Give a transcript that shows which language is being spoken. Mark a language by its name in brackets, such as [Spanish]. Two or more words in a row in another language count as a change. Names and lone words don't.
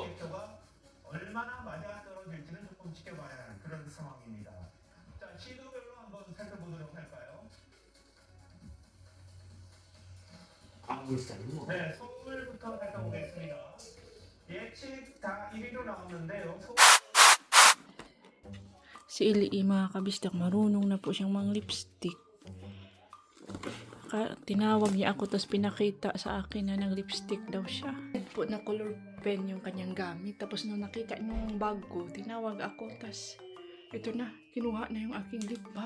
[Korean] 가 얼마나 맞아 떨어질지는 조금 지켜봐야 하는 그런 상황입니다. 자, 시도별로 한번 살펴보도록 할까요? 울산 뭐. 네, 서울부터 살펴보겠습니다. 예측 다 1위로 나오는데요. [Filipino] Si Ili, mga kabisdak, marunong na po siyang mang lipstick. Tinawag niya ako, tapos pinakita sa akin na nag-lipstick daw siya. Po na [English] color pen [Filipino] yung kanyang gamit. Tapos nung nakita nung bag ko, tinawag ako, tapos ito na, kinuha na yung aking [English] lip balm.